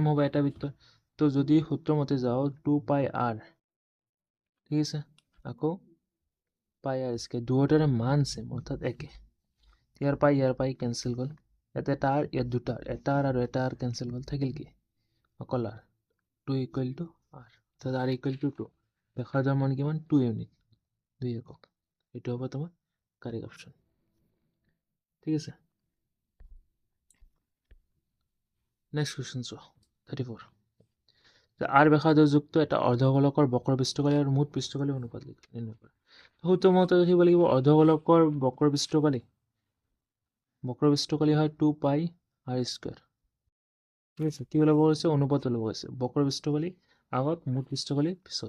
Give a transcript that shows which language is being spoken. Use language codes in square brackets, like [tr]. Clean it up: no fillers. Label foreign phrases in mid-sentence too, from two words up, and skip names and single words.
[as] হ'ব এটা বৃত্ত তো যদি সূত্ৰ মতে যাও 2 পাই r ঠিক আছে আকৌ পাই r স্কয়ার দুয়োটাৰে মান সেম অৰ্থাৎ একে ইয়াৰ পাই ক্যান্সেল গল এটা তার ইয়াত দুটা এটা আৰু এটা r ক্যান্সেল গল থাকিল কি অকল r 2 [en] equal to [as] r তো r [en] equal to [as] 2 ব্যাসাৰ্ধৰ মান কিমান 2 ইউনিট 2 একক এটো হ'ব তোমাৰ [en] correct option [as] ঠিক আছে [en] next question so [as] 34 আর ব্যাসাৰ্ধযুক্ত এটা অৰ্ধগোলকৰ বক্ৰ পৃষ্ঠকালি আৰু মুঠ পৃষ্ঠকালি অনুপাত নিৰ্ণয় কৰা সূত্ৰ মতে লিখিব লাগিব অৰ্ধগোলকৰ বক্ৰ পৃষ্ঠকালি হয় 2 পাই r স্কয়ার ঠিক আছে কি ওলাব গৈছে অনুপাত ওলাব গৈছে বক্ৰ পৃষ্ঠকালি আগত মুঠ পৃষ্ঠকালি পিছত